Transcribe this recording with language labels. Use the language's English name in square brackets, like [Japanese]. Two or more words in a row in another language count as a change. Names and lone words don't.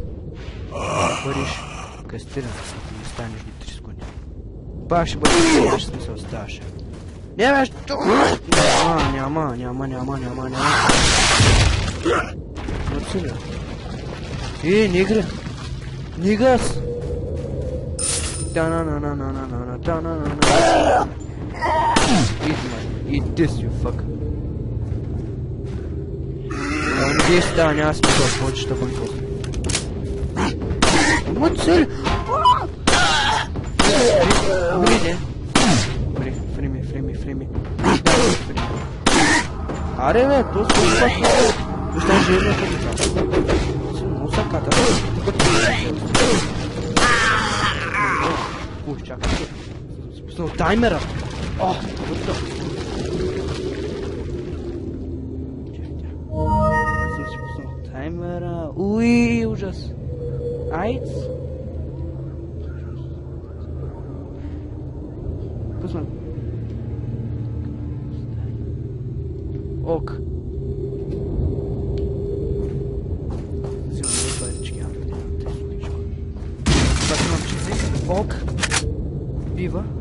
[Bulgarian] Бъдеш кастиран, ако не станеш до 3 секунди. Пак ще бъдеш кастиран, ще се оставаш. Не, бе, що? Няма. [Russian] Вот сюда. Нигры! Нигас! [English] Eat this, you fuck. [Russian] Надеюсь, [Bulgarian] да, няма смисъл, повече ще бъде после. [Russian] Вот цель! Фрими. [Bulgarian] Аре, бе, то се пак. [Portuguese] Está gelo aqui, cara. Não sacada. Puxa, no timer. Oh, puta. Timer. Ui, [Russian] ужас. Айц. Посмотри. [Bulgarian] Ок. Ок, бива.